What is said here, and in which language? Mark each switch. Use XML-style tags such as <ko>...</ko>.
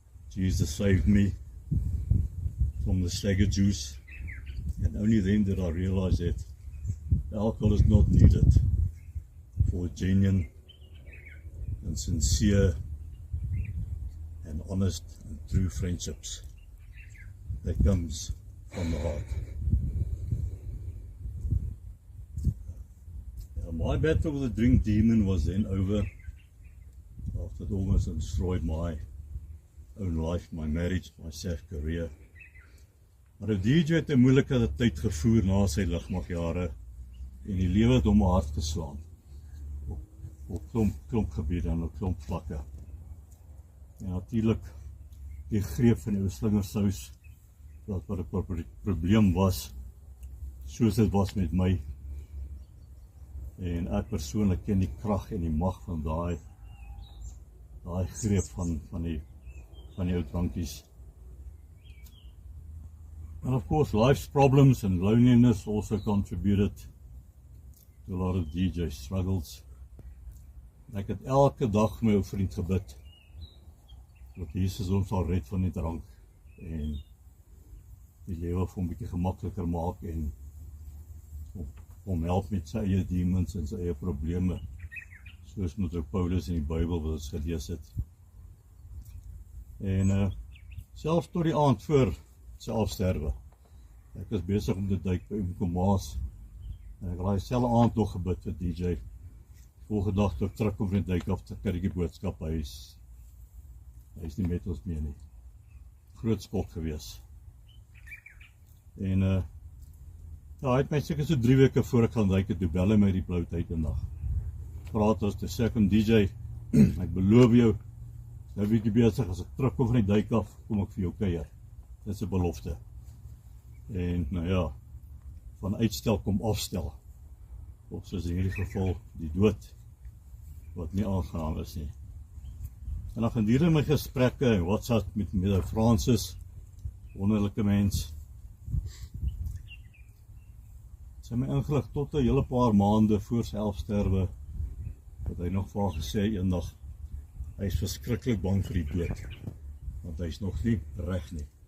<en>Jesus saved me from the stagger juice, and only then did I realize that alcohol is not needed for genuine and sincere and honest and true friendships that comes from the heart. My battle with the drink demon was then over after it almost destroyed my own life, my marriage, my SAAF career.</en> <af>Maar die DJ het 'n moeilike tyd gevoer na sy lugmagjare en die lewe het hom hard geslaan op klomp gebiede en op klomp vlakke. En natuurlik die greep van die slingersous wat 'n probleem was, soos dit was met my. En ek persoonlik ken die krag en die mag van daai greep van die ou drankies.</af> <en>And of course, life's problems and loneliness also contributed to a lot of DJ struggles.</en> <af>Ek het elke dag vir my ou vriend gebid dat Jesus ons sal red van die drank en die lewe vir hom 'n bietjie gemakliker maak en hom help met sy eie demons en sy eie probleme, soos met ook Paulus in die Bybel wat ons gelees het. En selfs tot die aand voor sy afsterwe. Ek was besig om te duik by Koos en ek het daai selfde aand nog gebid vir DJ. Volgende dag toe ek terugkom van die duik af, te kry ek die boodskap, hy is nie met ons meer nie. Groot skok gewees. En ja, hy het my seker so 3 weke voor ek gaan duik het, toe bel hy my die blou tyd en dag. Praat ons, toe sê ek om DJ, ek beloof jou, nou bietjie besig, as ek terugkom van die duik af, kom ek vir jou kuier. Dit is 'n belofte. En nou ja, van uitstel kom afstel. Of soos in hierdie geval, die dood, wat nie aangenaam is nie. En dan gedurende my gesprekke en WhatsApp met Francis, wonderlike mens, sy my ingelig tot 'n hele paar maande voor sy afsterwe, dat hy nog vir haar gesê eendag, hy is verskriklik bang vir die dood, want hy is nog nie reg nie.</af>